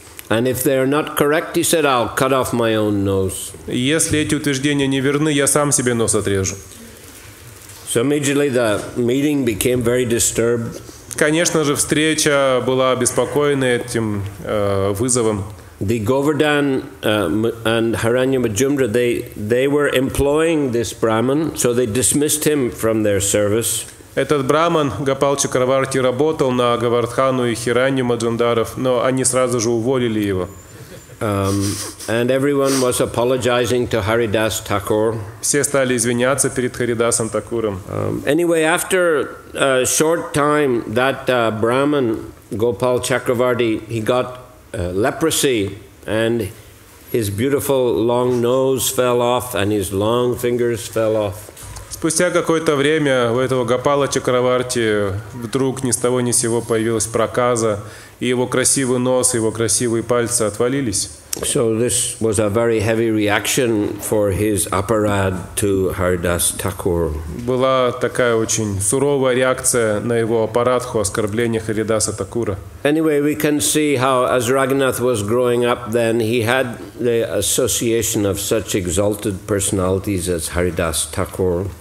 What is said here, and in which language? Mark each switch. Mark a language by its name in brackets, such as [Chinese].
[English] And if they are not correct, he said, I'll cut off my own nose. [Russian] Если эти утверждения не верны, я сам себе нос отрежу. [English] So immediately the meeting became very disturbed. [Russian] Конечно же, встреча была обеспокоена этим вызовом. [English] The Govardhan and Hiranya Majumdar, they were employing this Brahman, so they dismissed him from their service. [Russian] Этот браман Гопал Чакраварти работал на Говардхану и Хиранью Маджумдаров, но они сразу же уволили его. [English] And everyone was apologizing to Haridas Thakur. [Russian] Все стали извиняться перед Харидасом Такуром. [English] Anyway, after a short time, that Brahman Gopal Chakravarti, he got leprosy, and his beautiful long nose fell off, and his long fingers fell off. [Russian] Спустя какое-то время у этого Гопала Чакраварти вдруг ни с того ни с сего появилась проказа, и его красивый нос, его красивые пальцы отвалились. [English] So this was a very heavy reaction for his aparad to Haridas Thakur. [Russian] Была такая очень суровая реакция на его аппаратху, оскорбление Харидаса Такура. [English] Anyway, we can see how as Raghunath was growing up then, he had the association of such exalted personalities as Haridas Thakur.